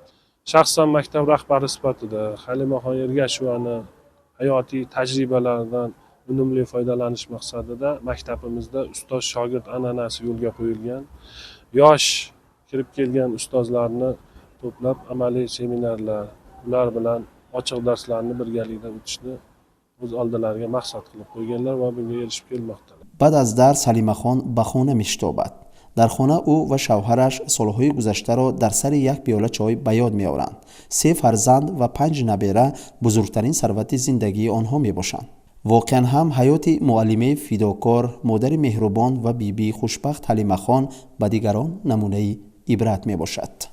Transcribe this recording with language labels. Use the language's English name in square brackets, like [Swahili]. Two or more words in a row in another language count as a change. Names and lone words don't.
[Uzbek] Shaxsan maktab rahbari sifatida Halimaxon Ergashevani hayotiy tajribalaridan unumli foydalanish maqsadida maktabimizda ustoz shogird an'anasi yo'lga qo'yilgan. Yosh kirib kelgan ustozlarni to'plab amaliy seminarlar, ular bilan ochiq darslarni birgalikda o'tishni o'z oldilariga maqsad qilib qo'yganlar va bunga erishib kelmoqdalar. [Persian] بعد از درس حلیمه خان به خانه می‌شتابد. در خانه او و شوهرش سالهای گذشته را در سر یک پیاله چای به یاد می‌آورند. 3 فرزند و 5 نبیره بزرگترین ثروت زندگی آنها میباشند. واقعا هم حیات معلمه فداکار، مادر مهربان و بیبی خوشبخت حلیمه خان به دیگران نمونه عبرت میباشد.